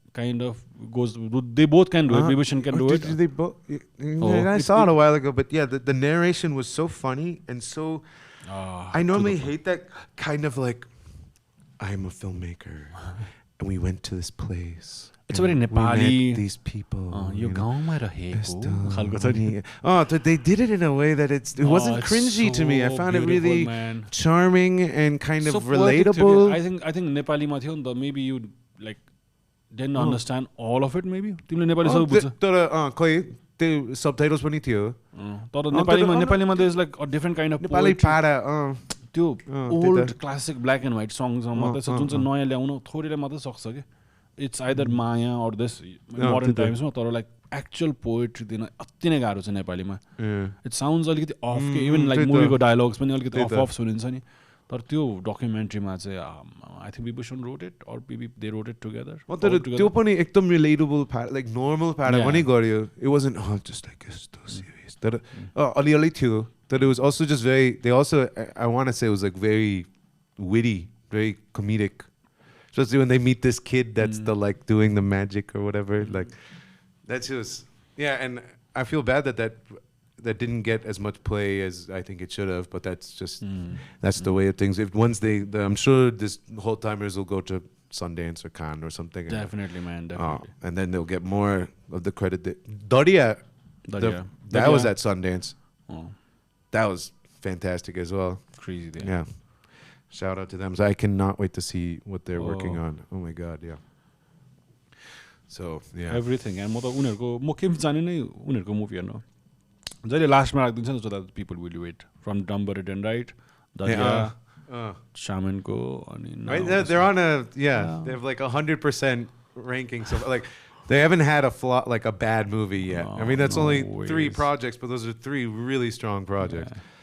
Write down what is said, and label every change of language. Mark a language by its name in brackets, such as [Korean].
[English] kind of goes. They both can do it. Vibhishan can do it. They both? I saw it a while ago, but yeah, the narration was so funny and so. I normally hate that kind of like, I'm a filmmaker, and we went to this place. It's very Nepali. These people. [Nepali] Yo gaउँमा रहेको खालको छ नि. [English] They did it in a way that it wasn't cringy to me. I found it really charming and kind of relatable. I think [Nepali] नेपालीमा थियो नि त. [English] Maybe you like didn't understand all of it. [Nepali] Maybe तिमीले नेपाली सब बुझ्छ. तर खै त्यो subtitles पनि थियो. तर नेपालीमा [English] there's like a different kind of [Nepali] Nepali पारा त्यो old classic black and white songs मात्रै छ जुन चाहिँ नयाँ ल्याउन थोरैले मात्रै सक्छ के. [English] It's either Maya or this modern times ma tara like actual poetry [Nepali] दिन अति नै गाह्रो छ नेपालीमा. [English] It sounds अलिकति off के even like movie को dialogues पनि अलिकति off सुनिन्छ नि. [Nepali] तर त्यो डकुमेन्ट्रीमा चाहिँ [English] I think Vibhishan wrote it or maybe they wrote it together. [Nepali] त्यो पनि एकदम relatable like normal पारा पनि गर्यो. [English] It wasn't just like so serious. [Nepali] तर अलिअलि थियो. [English] That it was also just very. They also I want to say it was like very witty, very comedic. Especially when they meet this kid that's the like doing the magic or whatever. Like that's just and I feel bad that didn't get as much play as I think it should have. But that's just that's the way of things. If once I'm sure this whole timers will go to Sundance or Cannes or something. Definitely, man. Definitely. And then they'll get more of the credit. Daria. That was at Sundance. That was fantastic as well. Crazy thing. Yeah. Shout out to them. So I cannot wait to see what they're working on. Oh my God, yeah. So, yeah. Everything. [Nepali] And म के जाने नै उनीहरुको movie हेर्न. जहिले लास्टमा राख्दिन्छ नि [English] so that people will wait. From Dumb and Right, Daria, Shamanko, right? They're on they have like 100% ranking. So like they haven't had a flop, like a bad movie yet. I mean, that's only 3 projects, but those are 3 really strong projects.